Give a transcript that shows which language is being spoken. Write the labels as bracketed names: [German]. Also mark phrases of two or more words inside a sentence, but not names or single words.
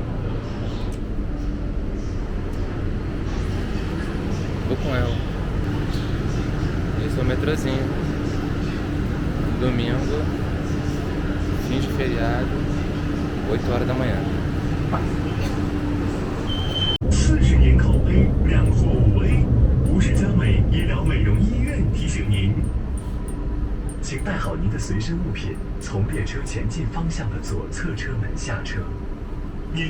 [Portuguese] Vou com ela. Esse é o metrôzinho. Domingo, fim de feriado, 8 horas da manhã. [Chinese] 40 年口碑两获5 A， 无视江美医疗美容医院提醒您，请带好您的随身物品，从列车前进方向的左侧车门下车。您